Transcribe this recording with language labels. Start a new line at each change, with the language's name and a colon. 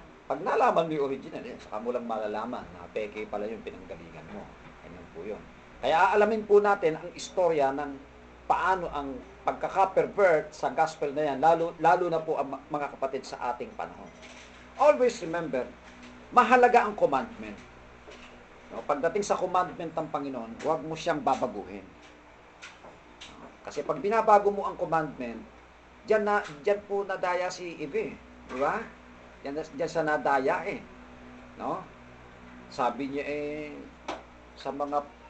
Filipino: Pag nalaman mo yung original, saka mo lang malalaman na peke pala yung pinanggalingan mo. Ganyan po yun. Kaya aalamin po natin ang istorya ng paano ang pagkaka-pervert sa gospel na yan, lalo na po ang mga kapatid sa ating panahon.
English: Always remember,
Filipino: mahalaga ang
English: commandment.
Filipino: No, pagdating sa commandment ng Panginoon, huwag mo siyang babaguhin. Kasi pag binabago mo ang commandment, diyan po nadaya si Eve, di ba? Diyan sa nadaya eh. No? Sabi niya sa mga